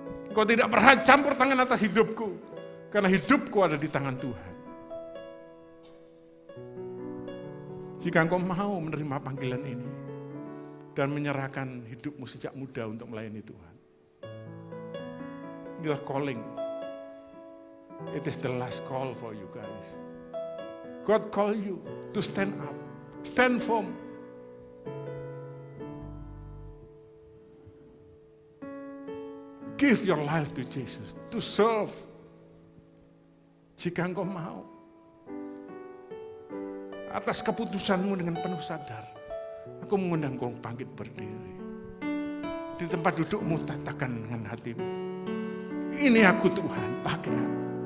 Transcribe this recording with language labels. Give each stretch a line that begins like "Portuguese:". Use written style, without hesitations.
Indonesian: Engkau tidak pernah campur tangan atas hidupku, karena hidupku ada di tangan Tuhan. Jika engkau mau menerima panggilan ini, dan menyerahkan hidupmu sejak muda untuk melayani Tuhan. Inilah calling.
English: It is the last call for you guys. God call you to stand up, stand firm. Give your life to Jesus, to serve.
Indonesian: Jika engkau mau, atas keputusanmu dengan penuh sadar, aku mengundang kau bangkit berdiri. Di tempat dudukmu katakan dengan hatimu, ini aku Tuhan, pakai aku.